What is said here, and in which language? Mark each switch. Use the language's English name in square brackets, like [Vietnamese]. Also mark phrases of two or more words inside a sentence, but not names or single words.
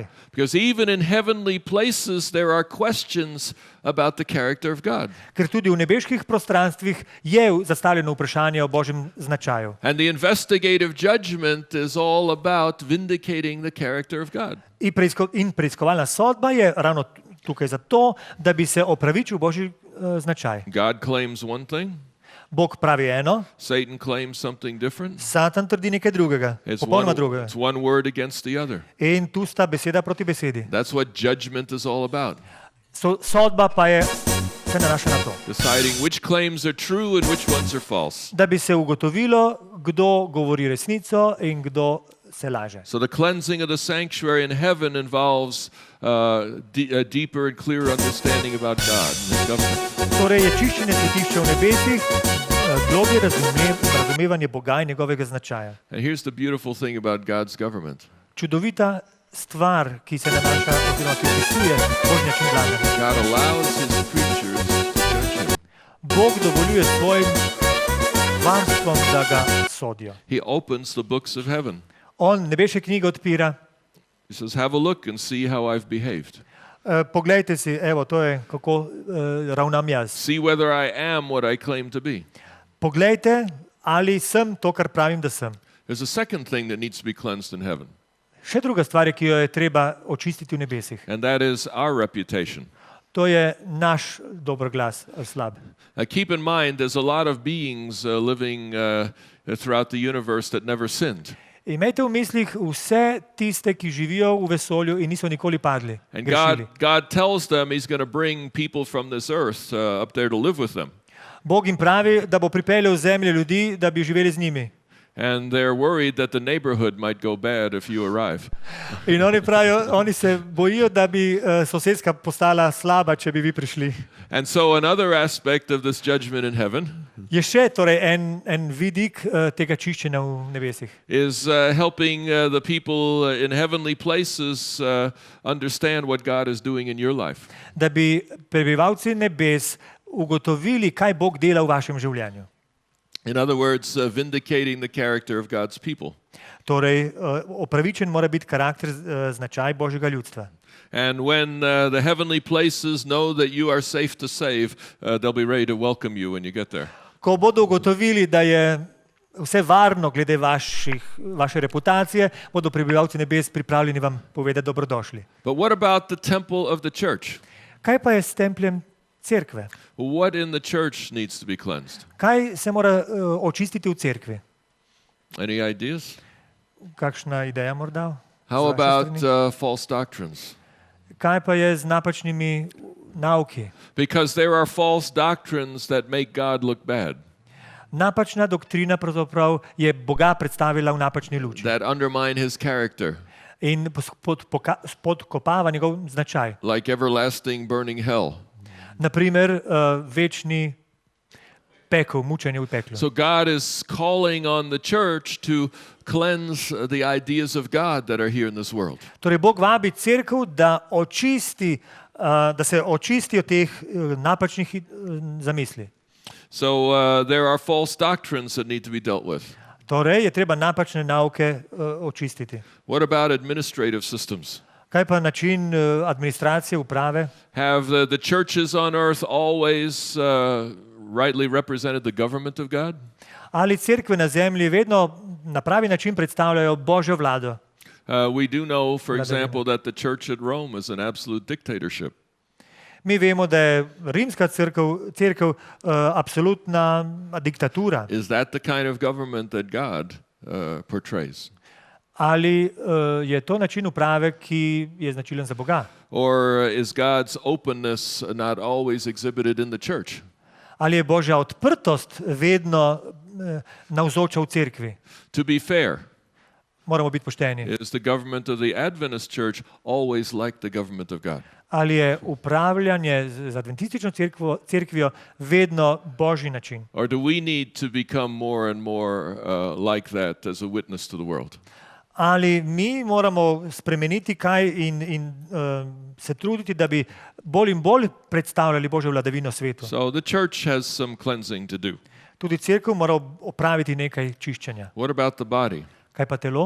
[English] Because even in heavenly places there are questions about the character of God. [Slovenian] Ker tudi v nebeških prostranstvih je zastavljeno vprašanje o Božjem značaju. [English] And the investigative judgment is all about vindicating the character of God. [Slovenian] In preiskovalna sodba je ravno tukaj zato, da bi se opravičil Božji značaj. [English] God claims one thing. [Slovenian] Bog pravi eno, [English] Satan claims something different. [Slovenian] Satan trdi nekaj drugega, popolnoma drugega. [English] It's one word against the other. [Slovenian] In tu sta beseda proti besedi. [English] That's what judgment is all about. [Slovenian] Sodba pa je se nanaša na to. [English] Deciding which claims are true and which ones are false. [Slovenian] Da bi se ugotovilo, kdo govori resnico in kdo se laže. [English] So the cleansing of the sanctuary in heaven involves a deeper and clearer understanding about God and his government. [Slovenian] Torej je čiščenje svetišča v nebesih globje razumevanje Boga in njegovega značaja. [English] And here's the beautiful thing about God's government. [Slovenian] Čudovita stvar, ki se nanaša oziroma ki opisuje Božji način vladanja. [English] God allows his creatures to judge him. [Slovenian] Bog dovoljuje svojim varstvom, da ga sodijo. [English] He opens the books of heaven. [Slovenian] On nebeške knjige odpira. [English] He says, have a look and see how I've behaved. [Slovenian] Poglejte si, evo, to je kako ravnam jaz. [English] See whether I am what I claim to be. [Slovenian] Poglejte, ali sem to, kar pravim, da sem. [English] There's a second thing that needs to be cleansed in heaven. [Slovenian] Še druga stvar, ki jo je treba očistiti v nebesih. [English] And that is our reputation. [Slovenian] To je naš dober glas, slab. [English] Keep in mind, there's a lot of beings living throughout the universe that never sinned. [Slovenian] Imejte v mislih vse tiste, ki živijo v vesolju in niso nikoli padli. [English] And God tells them he's going to bring people from this earth up there to live with them. [Slovenian] Bog jim pravi, da bo pripeljal z zemlje ljudi, da bi živeli z njimi. [English] And they're worried that the neighborhood might go bad if you arrive. [Slovenian] In oni pravijo, oni se bojijo, da bi sosedska postala slaba, če bi vi prišli. [English] And so another aspect of this judgment in heaven [Slovenian] Je še torej en vidik tega čiščenja v nebesih. [English] is helping the people in heavenly places understand what God is doing in your life. [Slovenian] Da bi prebivalci nebes ugotovili, kaj Bog dela v vašem življenju. [English] In other words, vindicating the character of God's people. [Slovenian] Torej, opravičen mora biti karakter, značaj Božjega ljudstva. [English] And when the heavenly places know that you are safe to save, they'll be ready to welcome you when you get there. [Slovenian] Ko bodo ugotovili, da je vse varno glede vaše reputacije, bodo prebivalci nebes pripravljeni vam povedati dobrodošli. [English] But what about the temple of the church? [Slovenian] Kaj pa je s templjem cerkve? [English] What in the church needs to be cleansed? [Slovenian] Kaj se mora očistiti v cerkvi? [English] Any ideas? [Slovenian] Kakšna ideja morda? [English] How about false doctrines? [Slovenian] Kaj pa je z napačnimi nauki? [English] Because there are false doctrines that make God look bad. [Slovenian] Napačna doktrina pravzaprav je Boga predstavila v napačni luči. [English] That undermine his character. [Slovenian] In spodkopava njegov značaj. [English] Like everlasting burning hell. [Slovenian] Naprimer, večni pekel, mučenje v peklu. [English] So God is calling on the church to cleanse the ideas of God that are here in this world. [Slovenian] Torej, Bog vabi cerkev, da se očistijo teh napačnih zamisli. [English] So there are false doctrines that need to be dealt with. [Slovenian] Torej, je treba napačne nauke očistiti. [English] What about administrative systems? [Slovenian] Kaj pa način administracije, uprave? [English] Have the churches on earth always rightly represented the government of God? [Slovenian] Ali cerkve na zemlji vedno na pravi način predstavljajo Božjo vlado? [English] We do know, for example, that the church at Rome is an absolute dictatorship. [Slovenian] Mi vemo, da je rimska cerkev absolutna diktatura. [English] Is that the kind of government that God portrays? [Slovenian] Ali je to način uprave, ki je značilen za Boga? [English] Or is God's openness not always exhibited in the church? [Slovenian] Ali je Božja odprtost vedno navzoča v cerkvi? [English] To be fair, [Slovenian] Moramo biti pošteni. [English] is the government of the Adventist church always like the government of God? [Slovenian] Ali je upravljanje z adventistično cerkvijo vedno Božji način? [English] Or do we need to become more and more like that as a witness to the world? [Slovenian] Ali mi moramo spremeniti kaj in se truditi, da bi bolj in bolj predstavljali Božjo vladavino svetu? [English] So the church has some cleansing to do. [Slovenian] Tudi cerkev mora opraviti nekaj čiščenja. [English] What about the body? [Slovenian] Kaj pa telo?